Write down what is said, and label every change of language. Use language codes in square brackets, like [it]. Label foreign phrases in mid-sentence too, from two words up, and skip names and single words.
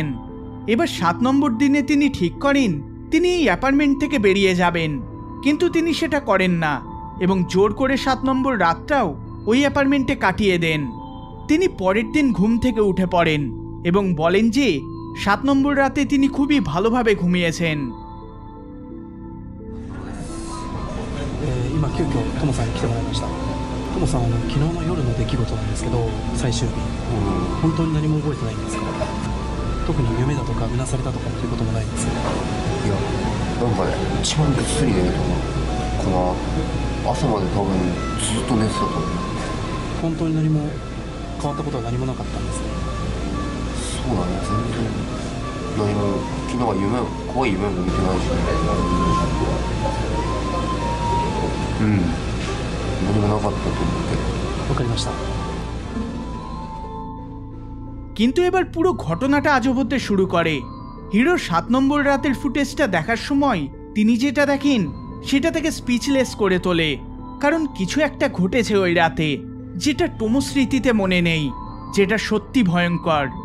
[bn] এবার 7 নম্বর দিনে তিনি ঠিক করেন তিনি এই অ্যাপার্টমেন্ট থেকে বেরিয়ে যাবেন, কিন্তু তিনি সেটা করেন না এবং জোর করে 7 নম্বর রাতটাও ওই অ্যাপার্টমেন্টে কাটিয়ে দেন। তিনি পরের দিন ঘুম থেকে উঠে পড়েন এবং বলেন যে 7 নম্বর রাতে তিনি খুবই ভালোভাবে ঘুমিয়েছেন। [ja] 今急遽トモさんに来てもらいました。トモさん昨日の夜の出来事なんですけど、最終日、本当に何も覚えてないんですか。特に夢だとかうなされたとかっていうこともないんですか。いやなんかね一番ぐっすり寝ると思うかな。朝まで多分ずっと寝てたと思う。本当に何も変わったことは何もなかったんですね。そうだね、全然何も昨日は怖い夢も見てないしね。何もなかったと思うけど。わかりました。 [bn] কিন্তু এবার পুরো ঘটনাটা আজব হতে শুরু করে। হিরো 7 নম্বর রাতের ফুটেজটা দেখার সময় তিনি যেটা দেখেন সেটা তাকে স্পিচলেস করে তোলে, কারণ কিছু একটা ঘটেছে ওই রাতে যেটা টোমো স্মৃতিতে মনে নেই, যেটা সত্যি ভয়ঙ্কর।